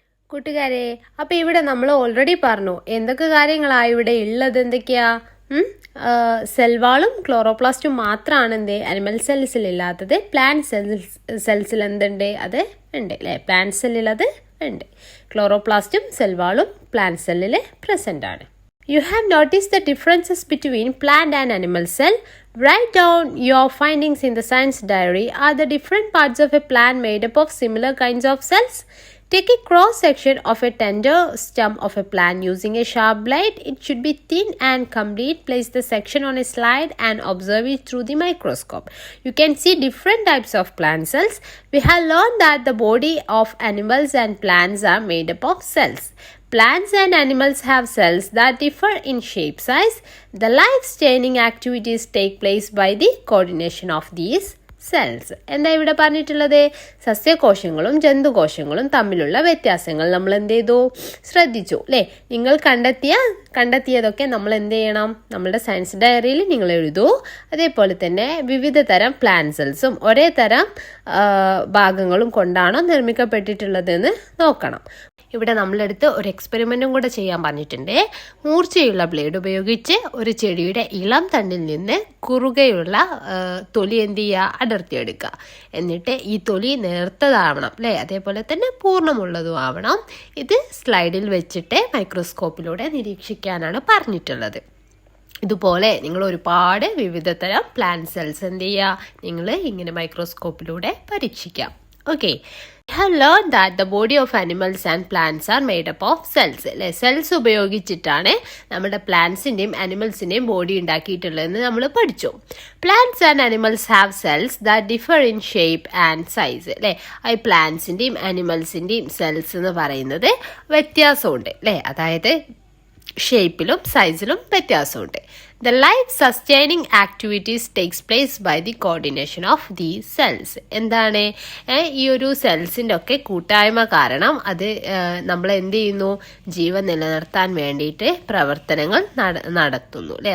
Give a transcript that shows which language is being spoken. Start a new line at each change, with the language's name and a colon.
Malayalam: കൂട്ടുകാരെ, അപ്പോൾ ഇവിടെ നമ്മൾ ഓൾറെഡി പറഞ്ഞു എന്തൊക്കെ കാര്യങ്ങളാണ് ഇവിടെ ഉള്ളത്. എന്തൊക്കെയാ? സെൽവാളും ക്ലോറോപ്ലാസ്റ്റും മാത്രമാണ് അനിമൽ സെൽസിൽ ഇല്ലാത്തത്. പ്ലാന്റ് സെൽസിൽ എന്തുണ്ട്? അത് ഉണ്ട് അല്ലേ, പ്ലാന്റ് സെല്ലിൽ അത് ഉണ്ട്. ക്ലോറോപ്ലാസ്റ്റും സെൽവാളും പ്ലാന്റ് സെല്ലിൽ പ്രസന്റ് ആണ്.
English: You have noticed the differences between plant and animal cell. Write down your findings in the science diary. Are the different parts of a plant made up of similar kinds of cells? Take a cross section of a tender stem of a plant using a sharp blade. It should be thin and complete. Place the section on a slide and observe it through the microscope. You can see different types of plant cells. We have learned that the body of animals and plants are made up of cells. Plants and animals have cells that differ in shape, size. The life-sustaining activities take place by the coordination of these cells.
Malayalam: എന്താ ഇവിടെ പറഞ്ഞിട്ടുള്ളത്? സസ്യകോശങ്ങളും ജന്തുകോശങ്ങളും തമ്മിലുള്ള വ്യത്യാസങ്ങൾ നമ്മൾ എന്ത് ചെയ്തു? ശ്രദ്ധിച്ചു അല്ലേ? നിങ്ങൾ കണ്ടെത്തിയതൊക്കെ നമ്മൾ എന്ത് ചെയ്യണം? നമ്മളുടെ സയൻസ് ഡയറിയിൽ നിങ്ങൾ എഴുതൂ. അതേപോലെ തന്നെ വിവിധ തരം പ്ലാന്റ് സെൽസും ഒരേ തരം ഭാഗങ്ങളും കൊണ്ടാണോ നിർമ്മിക്കപ്പെട്ടിട്ടുള്ളതെന്ന് നോക്കണം. ഇവിടെ നമ്മളെടുത്ത് ഒരു എക്സ്പെരിമെൻറ്റും കൂടെ ചെയ്യാൻ പറഞ്ഞിട്ടുണ്ട്. മൂർച്ചയുള്ള ബ്ലേഡ് ഉപയോഗിച്ച് ഒരു ചെടിയുടെ ഇളം തണ്ടിൽ നിന്ന് കുറുകയുള്ള തൊലി എന്ത് ചെയ്യുക? അടർത്തിയെടുക്കുക. എന്നിട്ട് ഈ തൊലി നേർത്തതാവണം അല്ലേ, അതേപോലെ തന്നെ പൂർണ്ണമുള്ളതും ആവണം. ഇത് സ്ലൈഡിൽ വെച്ചിട്ട് മൈക്രോസ്കോപ്പിലൂടെ നിരീക്ഷിക്കാനാണ് പറഞ്ഞിട്ടുള്ളത്. ഇതുപോലെ നിങ്ങൾ ഒരുപാട് വിവിധ തരം പ്ലാന്റ് സെൽസ് എന്ത് ചെയ്യുക? നിങ്ങൾ ഇങ്ങനെ മൈക്രോസ്കോപ്പിലൂടെ പരീക്ഷിക്കാം.
English: Okay, we have learned that the body of animals and plants are made up of cells.
Malayalam: അല്ലെ, സെൽസ് ഉപയോഗിച്ചിട്ടാണ് നമ്മുടെ പ്ലാന്റ്സിന്റെയും അനിമൽസിന്റെയും ബോഡി ഉണ്ടാക്കിയിട്ടുള്ളതെന്ന് നമ്മൾ പഠിച്ചു.
English: Plants and animals have cells that differ in shape and size.
Malayalam: അല്ലെ, ഈ പ്ലാന്റ്സിന്റെയും അനിമൽസിന്റെയും സെൽസ് എന്ന് പറയുന്നത് വ്യത്യാസമുണ്ട് അല്ലെ. അതായത് ഷേപ്പിലും സൈസിലും വ്യത്യാസമുണ്ട്.
English: The life sustaining activities takes place by the coordination of these cells.
Malayalam: എന്താണ് ഈ ഒരു സെൽസിൻ്റെ ഒക്കെ കൂട്ടായ്മ കാരണം അത് നമ്മൾ എന്ത് ചെയ്യുന്നു, ജീവൻ നിലനിർത്താൻ വേണ്ടിയിട്ട് പ്രവർത്തനങ്ങൾ നടത്തുന്നു അല്ലേ.